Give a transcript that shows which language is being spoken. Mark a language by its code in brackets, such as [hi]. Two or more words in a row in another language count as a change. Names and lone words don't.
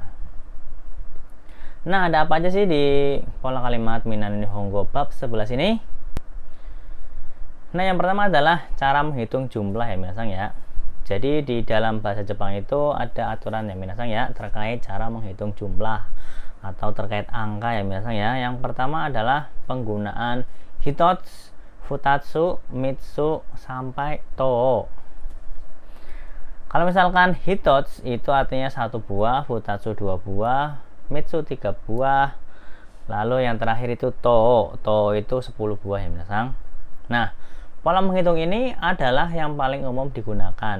[id] Nah, ada apa aja sih di pola kalimat Minnan Nihongo bab 11 ini? Nah, yang pertama adalah cara menghitung jumlah ya minasang ya. Jadi di dalam bahasa Jepang itu ada aturan ya minasang ya terkait cara menghitung jumlah atau terkait angka ya minasang ya. Yang pertama adalah penggunaan [ja] 一つ、二つ、三つ [id] sampai to. Kalau misalkan hitotsu itu artinya 1 buah, futatsu 2 buah, mitsu 3 buah, lalu yang terakhir itu to itu 10 buah ya minasang. Nah, pola menghitung ini adalah yang paling umum digunakan.